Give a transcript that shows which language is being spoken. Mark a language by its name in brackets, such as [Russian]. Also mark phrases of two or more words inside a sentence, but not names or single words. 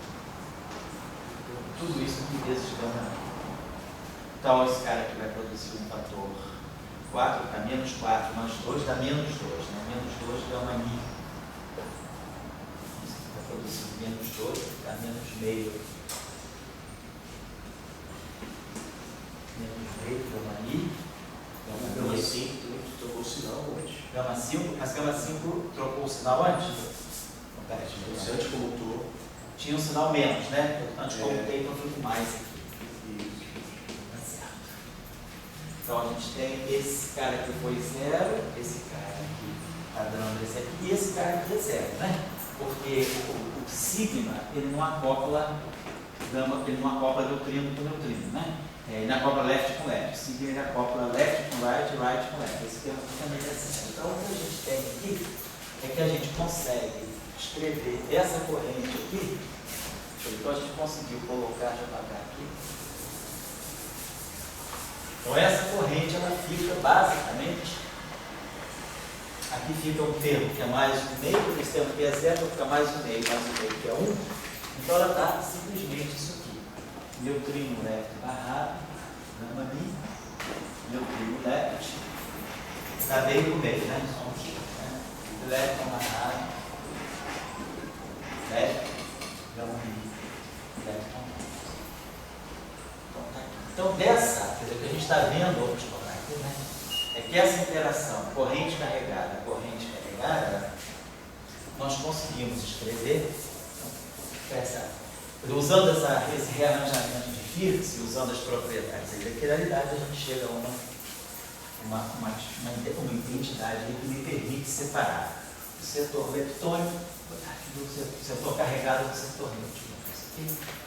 [Portuguese] Tudo isso em vezes de gama Mi. Então, esse cara aqui vai produzir um fator 4, dá menos 4, mais 2 dá menos 2, né? Menos 2 gama Mi. Isso aqui vai produzir menos 2, dá menos meio. Menos meio gama Mi. Gama 5 trocou o sinal antes. Gama 5, mas gama 5 trocou o sinal antes? Não, peraí, Você anticomutou. tinha um sinal menos, né? Eu anticomutei, então fico mais aqui. Então a gente tem esse cara aqui foi 0, esse cara aqui está dando esse aqui, e esse cara aqui é 0, né? Porque o sigma, ele não acopla neutrino com neutrino, né? Ele não acopla left com left. O sigma ele acopla left com right, right com left. Esse termo aqui também é 0. Então o que a gente tem aqui é que a gente consegue escrever essa corrente aqui. Então a gente conseguiu colocar, deixa eu apagar aqui. Então essa corrente ela fica basicamente, aqui fica um termo que é mais um meio, esse termo que é 0, fica mais um meio que é 1. Então ela dá simplesmente isso aqui. Neutrino left barrado, gama Mi, neutrino left, está meio no meio, né? Só um tipo, né? Left barrado, left, gama Mi, left. Então, dessa, quer dizer, o que a gente está vendo, vou te colocar aqui, né, é que essa interação corrente carregada, nós conseguimos escrever, usando esse rearranjamento de Firth, usando as propriedades da integralidade, a gente chega a uma identidade que me permite separar o setor leptônico do setor carregado do setor nêutico.